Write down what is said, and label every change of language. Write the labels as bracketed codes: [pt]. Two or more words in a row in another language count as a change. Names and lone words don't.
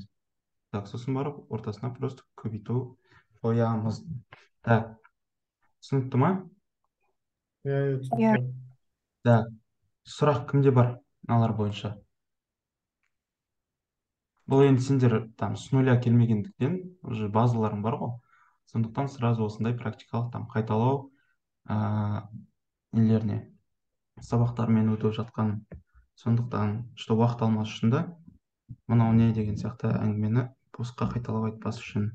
[kk] Так, сосын барып ортасына просто көбейту қоямыз. Так, түсінікті ма? Иә, Иә. түсінікті. Так, сұрақ кімде бар мыналар бойынша? Бұл енді сендер [ru] там с нуля [kk] келмегендіктен уже базаларың бар ғой. Сондықтан сразу осындай практикалық там қайталау нелеріне сабақтармен өтіп жатқан. Сондықтан что уақыт алмас үшін да мынау не деген сияқты әңгімені босқа қайталап айтпас үшін.